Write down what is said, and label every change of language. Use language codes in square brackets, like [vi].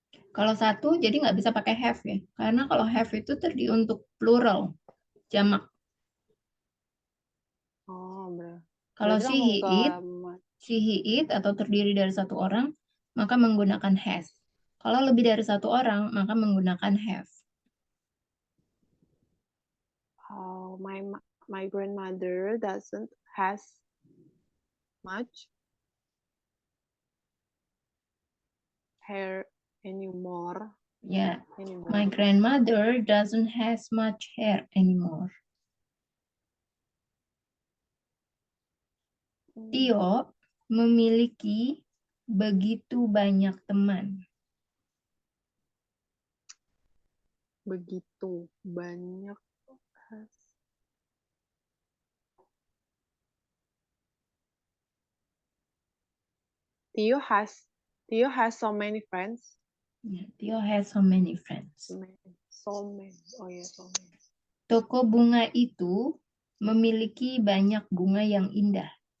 [id] Kalau satu, jadi nggak bisa pakai have ya. Karena kalau have itu terdiri untuk plural, jamak. Oh, benar. Kalau she, he, it, atau terdiri dari satu orang, maka menggunakan has. Kalau lebih dari satu orang, maka menggunakan have. [en] Oh, my grandmother doesn't has much hair anymore. Ya, my grandmother doesn't has much hair anymore. [id] Tio memiliki begitu banyak teman. Begitu banyak. [en] Tio has so many friends. Yeah, Tio has so many friends. So many. Oh ya, so many. [id] Toko bunga itu memiliki banyak bunga yang indah.